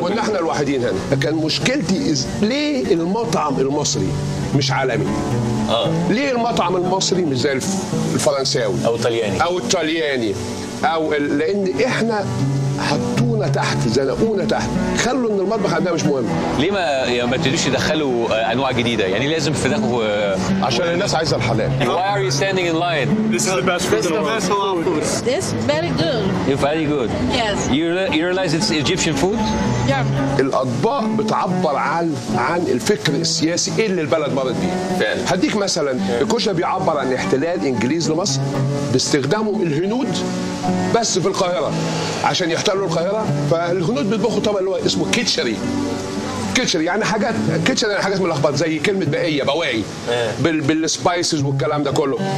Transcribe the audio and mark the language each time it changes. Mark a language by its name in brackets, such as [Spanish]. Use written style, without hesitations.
[Arabic] كنا احنا الوحيدين هنا. كان مشكلتي ليه المطعم المصري مش عالمي؟ ليه المطعم المصري مش زي الفرنساوي او الطلياني لان احنا حطونا تحت، زنقونا تحت، خلوا ان المطبخ عندنا مش مهم. ليه ما تبتدوش يدخلوا انواع جديده؟ يعني لازم فراخ عشان الناس عايزه الحلال. [English] Why are you standing in line? This is the best food in the world. It's very good. You're very good. Yes. You realize it's Egyptian food? Yeah. [Arabic] الاطباق بتعبر عن الفكر السياسي اللي البلد مرت بيه. فعلا. هديك مثلا الكشري بيعبر عن احتلال انجليز لمصر باستخدامهم الهنود بس في القاهره عشان يحتلوا القاهره، فالهنود بيطبخوا طبق اللي هو اسمه كيتشري يعني حاجات ملخبطه زي كلمه بواعي بالسبايسز والكلام ده كله.